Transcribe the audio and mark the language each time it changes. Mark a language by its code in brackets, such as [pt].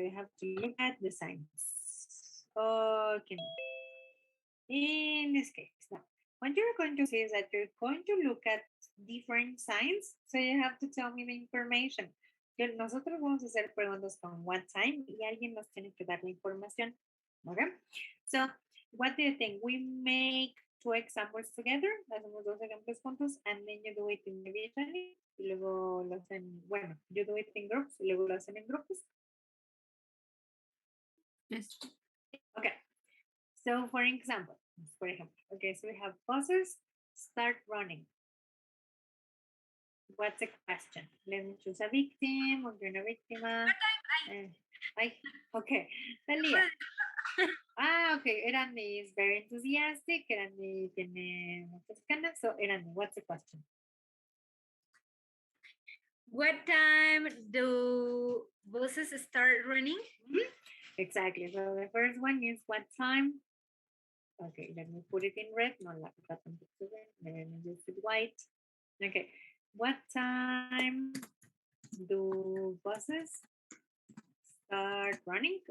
[en] So you have to look at the signs. Okay. In this case, now, what you're going to see is that you're going to look at different signs. So you have to tell me the information. [es] Nosotros vamos a hacer preguntas con [en] what time [es] y alguien nos tiene que dar la información. Okay? [en] So, what do you think? We make 2 examples together, [es] hacemos 2 ejemplos juntos, [en] and then you do it individually, [es] y luego lo hacen, bueno, [en] you do it in groups, [es] y luego lo hacen en grupos. [en] Yes. Okay, so for example, okay, so we have buses start running. What's the question? Let me choose a victim, [es] o una víctima. [en] Okay, Talia. Okay, Erandi is very enthusiastic. [es] Erandi tiene muchas ganas. [en] So, Erandi, what's the question? What time do buses start running? Exactly. So, the first one is what time? Okay, let me put it in red. No, let me use it white. Okay, what time do buses start running?